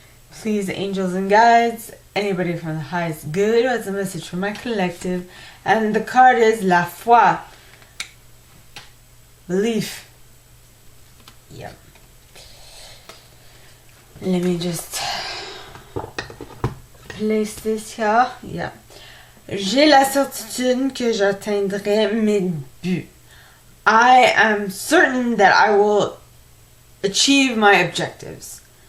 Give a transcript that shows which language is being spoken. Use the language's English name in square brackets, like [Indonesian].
[English] Please, angels and guides, anybody from the highest good who has a message for my collective. And the card is La Foi. Belief. Yep. Let me just place this here. Yeah. [French] J'ai la certitude que j'atteindrai mes buts. [English] I am certain that I will achieve my objectives.